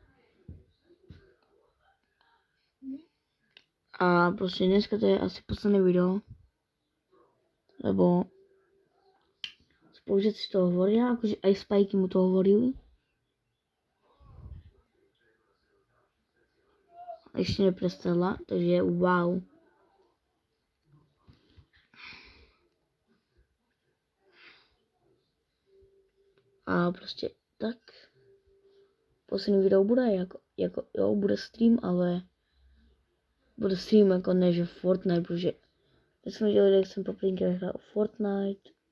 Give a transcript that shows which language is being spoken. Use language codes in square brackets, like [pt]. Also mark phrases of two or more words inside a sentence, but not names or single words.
[cs] A prostě dneska to je asi posledné video. [sk] Lebo spolužiaci si to hovoria, akože aj Spajky mu to hovorili. Ešte neprestala, takže wow. [cs] A prostě tak. Poslední video bude jo, bude stream, ale bude stream jako ne, že Fortnite, protože teď jsme dělali, jak jsem poprvé hrál Fortnite.